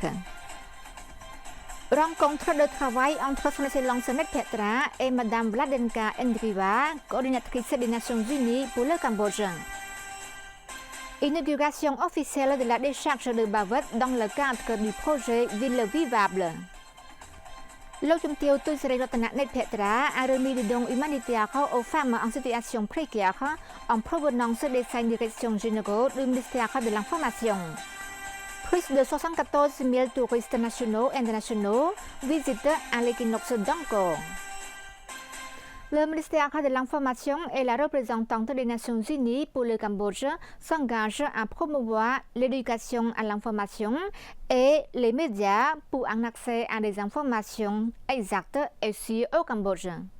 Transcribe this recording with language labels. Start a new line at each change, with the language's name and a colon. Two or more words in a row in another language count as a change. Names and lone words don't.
French: Rencontre de travail entre son excellence Net Petra et Madame Vladenka Andreeva, coordinatrice des Nations Unies pour le Cambodge. Inauguration officielle de la décharge de bavette dans le cadre du projet Ville Vivable. លោកជំទាវ ទូចសេរីរតនៈ Net Petra a remis des dons humanitaires aux femmes en situation précaire en provenance des 5 directions généraux du ministère de l'Information. Plus de 74 000 touristes nationaux et internationaux visitent à l'équinoxe d'Angkor. Le ministère de l'Information et la représentante des Nations Unies pour le Cambodge s'engagent à promouvoir l'éducation à l'information et les médias pour un accès à des informations exactes et sûres au Cambodge.